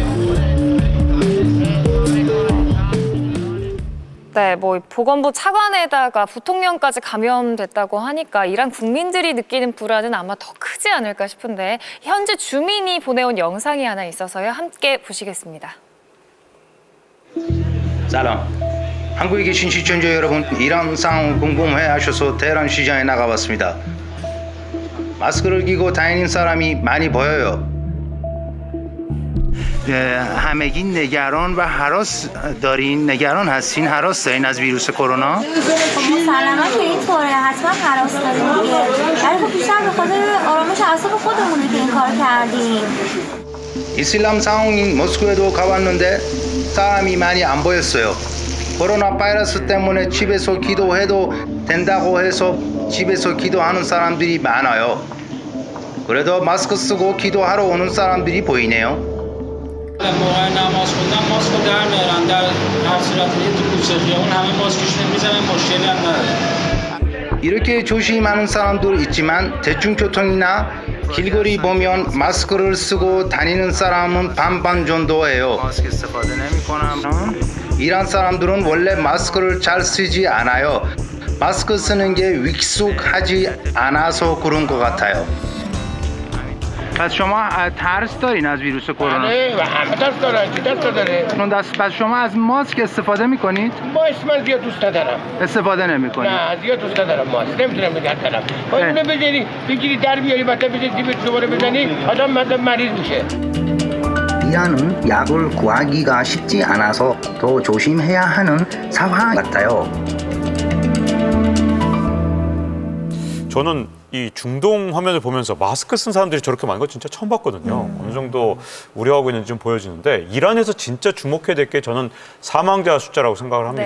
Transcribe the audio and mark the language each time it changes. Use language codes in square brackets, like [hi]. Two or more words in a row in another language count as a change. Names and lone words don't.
[ko] 네, 뭐 보건부 차관에다가 부통령까지 감염됐다고 하니까 이란 국민들이 느끼는 불안은 아마 더 크지 않을까 싶은데 현지 주민이 보내온 영상이 하나 있어서요. 함께 보시겠습니다. [fa] سلام. [ko] 한국에 계신 시청자 여러분, 이란 상황 궁금해하셔서 테헤란 시장에 나가봤습니다. 마스크를 끼고 다니는 사람이 많이 보여요. [fa] همگی نگران و هراس دارین، نگران هستین، هراس دارین از ویروس کرونا؟ مسلما که اینطوره، حتما هراس داریم دیگه. ولی خب بیشتر به خاطر آرامش اعصاب خودمونه که این کارو کردیم. [ko] 이슬람 상황인 모스크에도 가봤는데 사람이 많이 안 보였어요. 코로나 바이러스 때문에 집에서 기도해도 된다고 해서 집에서 기도하는 사람들이 많아요. 그래도 마스크 쓰고 기도하러 오는 사람들이 보이네요. [fa] موقع نماز خوندن ماسک رو در میارن در هر صورت تو کوچه خیابون همه ماسکشون میزنن مشکلی هم نداره. [ko] 이렇게 조심하는 사람도 있지만 대중교통이나 길거리 보면 마스크를 쓰고 다니는 사람은 반반 정도예요. 이란 사람들은 원래 마스크를 잘 쓰지 않아요. 마스크 쓰는 게 익숙하지 않아서 그런 것 같아요. [fa] پس شما ترس دارین از ویروس کرونا؟ بله و همه ترس دارن که ترس داره. پس شما از ماسک استفاده میکنید؟ ماسک من زیاد دوست ندارم. استفاده نمیکنید؟ نه زیاد دوست ندارم ماسک. نمیتونم نگه دارم. اونو بزنی بگیری در بیاری بعد بزنی دیگه دوباره بزنی آدم مریض میشه. [ko] 이란은 약을 구하기가 쉽지 않아서 더 조심해야 하는 상황 같아요. 저는 이 중동 화면을 보면서 마스크 쓴 사람들이 저렇게 많은 거 진짜 처음 봤거든요. 어느 정도 우려하고 있는지 좀 보여지는데 이란에서 진짜 주목해야 될 게 저는 사망자 숫자라고 생각을 합니다.